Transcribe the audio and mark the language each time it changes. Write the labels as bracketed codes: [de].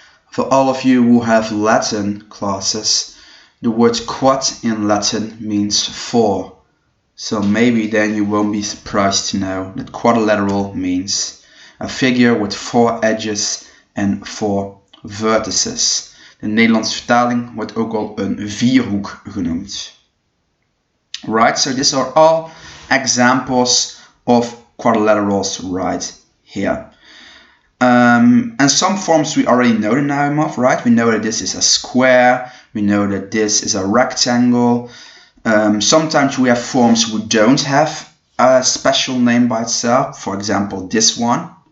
[en] For all of you who have Latin classes, the word quad in Latin means 4. So maybe then you won't be surprised to know that quadrilateral means a figure with 4 edges and 4 vertices. [nl] De Nederlandse vertaling wordt ook al een vierhoek genoemd. [en] Right, so these are all examples of quadrilaterals right here. And some forms we already know the name of, right? We know that this is a square, we know that this is a rectangle. Sometimes we have forms who don't have a special name by itself, for example this one.